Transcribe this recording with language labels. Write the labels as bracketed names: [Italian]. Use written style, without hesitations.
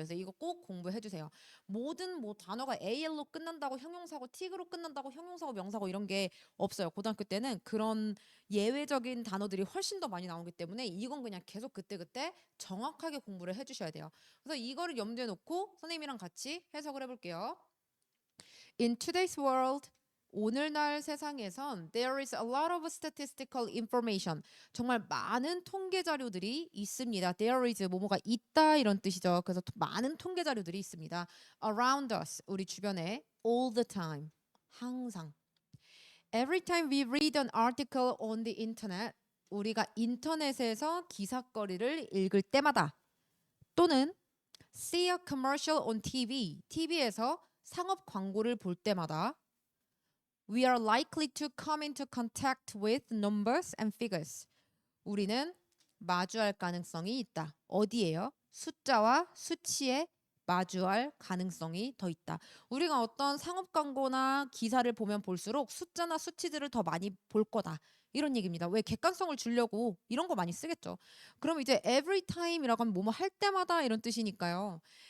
[Korean] 그래서 이거 꼭 공부해 주세요. 모든 뭐 단어가 al로 끝난다고 형용사고 틱으로 끝난다고 형용사고 명사고 이런 게 없어요. 고등학교 때는 그런 예외적인 단어들이 훨씬 더 많이 나오기 때문에 이건 그냥 계속 그때그때 정확하게 공부를 해 주셔야 돼요. 그래서 이거를 염두에 놓고 선생님이랑 같이 해석을 해볼게요. [English] In today's world, [Korean] 오늘날 세상에선 [English] there is a lot of statistical information. [Korean] 정말 많은 통계 자료들이 있습니다. [English] There is [Korean] 뭐뭐가 있다 이런 뜻이죠. 그래서 많은 통계 자료들이 있습니다. [English] Around us, [Korean] 우리 주변에 [English] all the time, [Korean] 항상. [English] Every time we read an article on the internet, [Korean] 우리가 인터넷에서 기사거리를 읽을 때마다 또는 [English] see a commercial on TV, [Korean] TV에서 상업 광고를 볼 때마다 [English] we are likely to come into contact with numbers and figures. [Korean] 우리는 마주할 가능성이 있다. 어디에요? 숫자와 수치에 마주할 가능성이 더 있다. 우리가 어떤 상업 광고나 기사를 보면 볼수록 숫자나 수치들을 더 많이 볼 거다. 이런 얘기입니다. 왜 객관성을 주려고 이런 거 많이 쓰겠죠. 그럼 이제 [English] every time [Korean] 이라고 하면 뭐뭐 할 때마다 이런 뜻이니까요.